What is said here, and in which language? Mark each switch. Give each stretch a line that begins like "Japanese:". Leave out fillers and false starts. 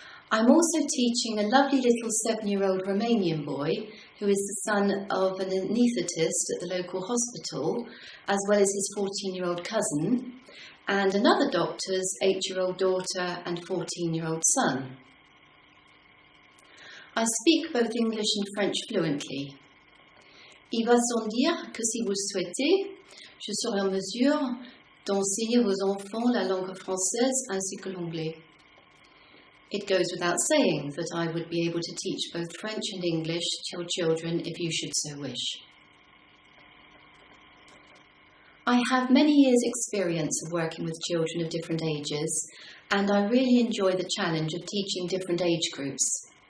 English: I'm also teaching a lovely little 7-year-old Romanian boy who is the son of an anaesthetist at the local hospital, as well as his 14-year-old cousin, and another doctor's 8-year-old daughter and 14-year-old son. I speak both English and French fluently.
French: Il va sans dire que si vous le souhaitez, je serai en mesure d'enseigner vos enfants la langue française ainsi que l'anglais.
English: It goes without saying that I would be able to teach both French and English to your children if you should so wish. I have many years' experience of working with children of different ages, and I really enjoy the challenge of teaching different age groups.